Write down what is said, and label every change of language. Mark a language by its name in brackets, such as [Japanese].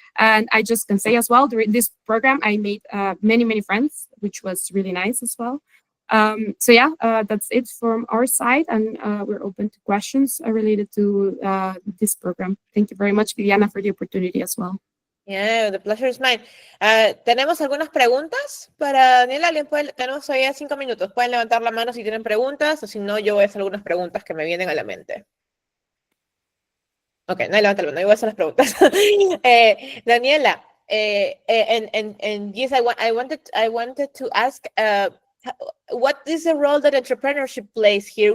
[English] And I just can say as well, during this program, I made many friends, which was really nice as well. So yeah, that's it from our side, and we're open to questions related to this program. Thank you very much, Viviana, for the opportunity as well. Yeah, the pleasure is mine. [Spanish] ¿Tenemos algunas preguntas para Daniela? Tenemos todavía 5 minutos. Pueden levantar la mano si tienen preguntas, o si no, yo voy a hacer algunas preguntas que me vienen a la mente. Ok, no levanta la mano, yo voy a hacer las preguntas. [English] Daniela, and yes, I wanted to ask, what is the role that entrepreneurship plays here?